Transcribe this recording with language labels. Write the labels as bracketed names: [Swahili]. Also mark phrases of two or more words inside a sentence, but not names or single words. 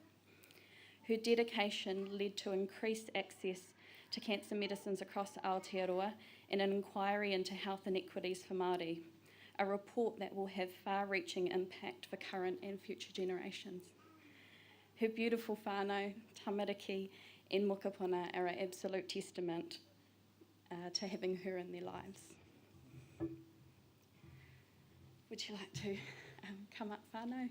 [English] Her dedication led to increased access to cancer medicines across Aotearoa and an inquiry into health inequities for Māori, a report that will have far-reaching impact for current and future generations. Her beautiful [Māori] whānau, tamariki [English] and mokopuna are an absolute testament to having her in their lives. Would you like to come up, whānau?